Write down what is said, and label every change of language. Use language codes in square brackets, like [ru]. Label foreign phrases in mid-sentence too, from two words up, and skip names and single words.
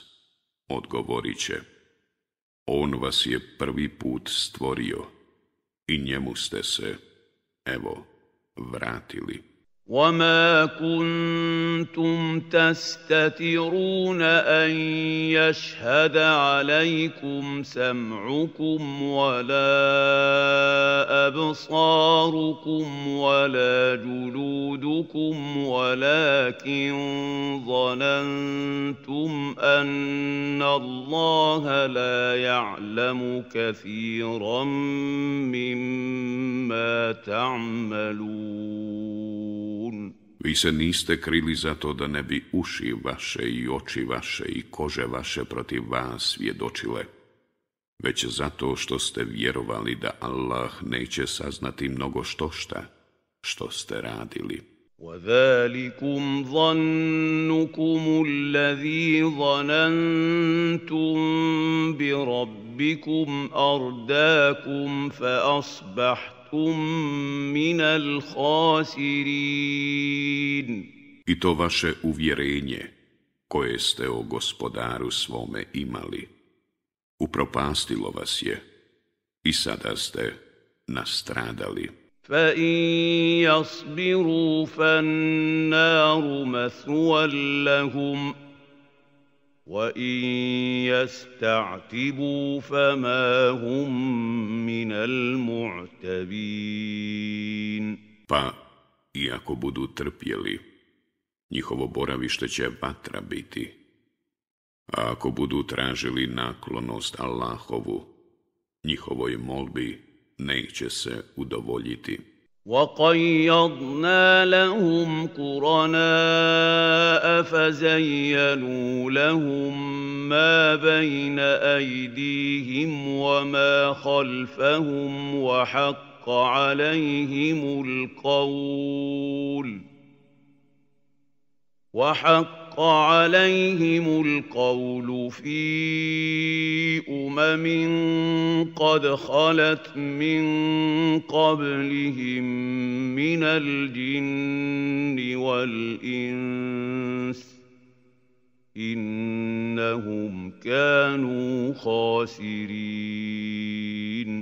[bs] Odgovorit će: On vas je prvi put stvorio i njemu ste se, evo, vratili. [ar] وَمَا كُنتُمْ تَسْتَتِرُونَ أَن يَشْهَدَ عَلَيْكُمْ سَمْعُكُمْ وَلَا أَبْصَارُكُمْ وَلَا جُلُودُكُمْ وَلَكِنْ ظَنَنْتُمْ أَنَّ اللَّهَ لَا يَعْلَمُ كَثِيرًا مِّمَّا تَعْمَلُونَ. [bs] Vi se niste krili zato da ne bi uši vaše i oči vaše i kože vaše protiv vas svjedočile, već zato što ste vjerovali da Allah neće saznati mnogo štošta što ste radili. [ar] وَذَلِكُمْ ظَنُّكُمُ الَّذِي ظَنَنْتُمْ بِرَبِّكُمْ أَرْدَاكُمْ فَأَصْبَحْتُمْ مِنَ الْخَاسِرِينَ. [bs] I to vaše uvjerenje, koje ste o gospodaru svome imali, upropastilo vas je i sada ste nastradali. [ar] فَإِنْ يَصْبِرُوا فَالنَّارُ مَثْوًى لَهُمْ وَإِنْ يَسْتَعْتِبُوا فَمَا هُمْ مِنَ الْمُعْتَبِينَ. [bs] Pa, iako budu trpjeli, njihovo boravište će vatra biti. A ako budu tražili naklonost Allahovu, njihovoj molbi neće se udovoljiti. [ar] وَقَيَّضْنَا لَهُمْ قُرَنَاءَ فَزَيَّنُوا لَهُم مَّا بَيْنَ أَيْدِيهِمْ وَمَا خَلْفَهُمْ وَحَقَّ عَلَيْهِمُ الْقَوْلُ فِي قَدْ خَلَتْ مِن قَبْلِهِم مِّنَ الْجِنِّ وَالْإِنسِ إِنَّهُمْ كَانُوا خَاسِرِينَ.